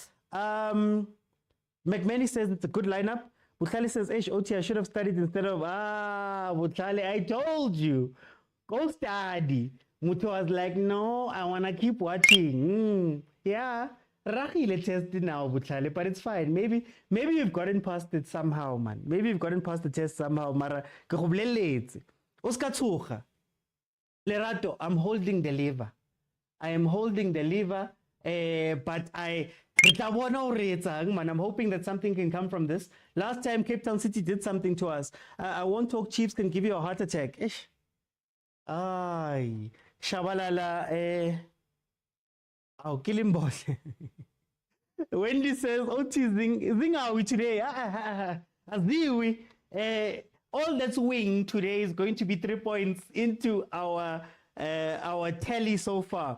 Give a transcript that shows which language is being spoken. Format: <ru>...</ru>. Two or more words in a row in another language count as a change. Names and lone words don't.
<en>McManny says it's a good lineup. Bukhali says, OT, I should have studied instead of, Bukhali, I told you. Go study. Muto was like, no, I want to keep watching. Yeah. Rahile tested now, Bukhali, but it's fine. Maybe you've gotten past it somehow, man. Maybe you've gotten past the test somehow, Mara. Uskatsucha. Lerato, I'm holding the lever. I am holding the lever, but I'm hoping that something can come from this. Last time Cape Town City did something to us. I won't talk Chiefs can give you a heart attack. Ish. Ay. Shabalala. Oh, kill him, boss. Wendy says, oh, zing are we today? All that's wing today is going to be 3 points into our tally so far.</en>